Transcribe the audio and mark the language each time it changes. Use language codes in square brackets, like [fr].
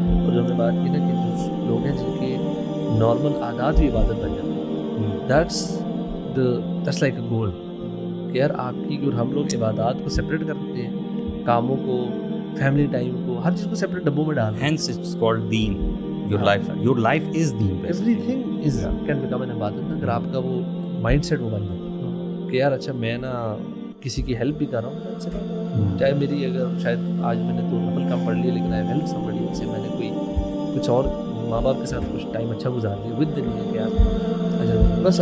[ur] اور جو ہم نے بات کی نا کہ جو لوگ ہیں جن کے نارمل عادات بھی عبادت بن جاتے ہیں، [en] that's like a goal [ur] کہ یار آپ کی اور ہم لوگ عبادات کو سپریٹ کرتے ہیں، کاموں کو، فیملی ٹائم کو، ہر چیز کو سپریٹ ڈبوں میں ڈال. [en] Hence it's called دین. your life is deen. Everything is can become an عبادت. [ur] اگر آپ کا وہ مائنڈ سیٹ وہ بن جائے کہ یار اچھا میں نا کسی کی ہیلپ بھی کر رہا ہوں، چاہے میری اگر شاید آج میں نے تو نفل کم پڑھ لیا لیکن [en] I help somebody, [ur] جیسے میں نے کوئی کچھ اور ماں باپ کے ساتھ کچھ ٹائم اچھا گزار لیا ود دل ہے کہ یار اچھا